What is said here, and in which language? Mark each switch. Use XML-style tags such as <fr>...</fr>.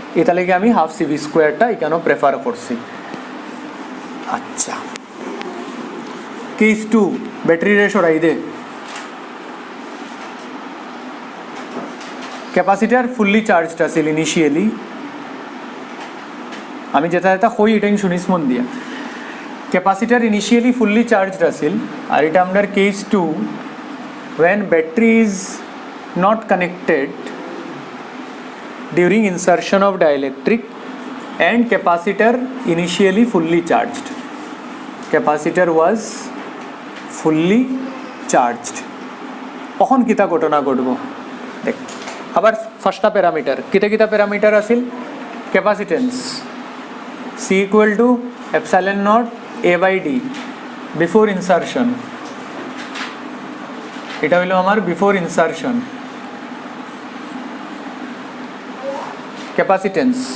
<syl>এটা লেগে আমি হাফ সিভি স্কোয়ারটা এখানেও প্রেফার করছি। আচ্ছা, কেস 2 ব্যাটারি রে সরাই দে। ক্যাপাসিটার ফুললি চার্জড আছিল ইনিশিয়ালি, আমি যেটা কই এটাই শুনিস মন দিয়া। ক্যাপাসিটার ইনিশিয়ালি ফুললি চার্জড আছিল, আর এটা আমাদের কেস</syl> <en>2 when battery is not connected during insertion of dielectric and capacitor initially fully charged. Capacitor was fully charged.</en> <syl>তখন কিতা ঘটনা ঘটব দেখ। আবার ফার্স্টটা প্যারামিটার কিতা প্যারামিটার আছিল, ক্যাপাসিটেন্স সি ইকুয়াল টু এপসাইলন নট এ বাই ডি বিফোর ইনসারশন। এটা হইলো আমার বিফোর ইনসারশন ক্যাপাসিটেন্স।</syl>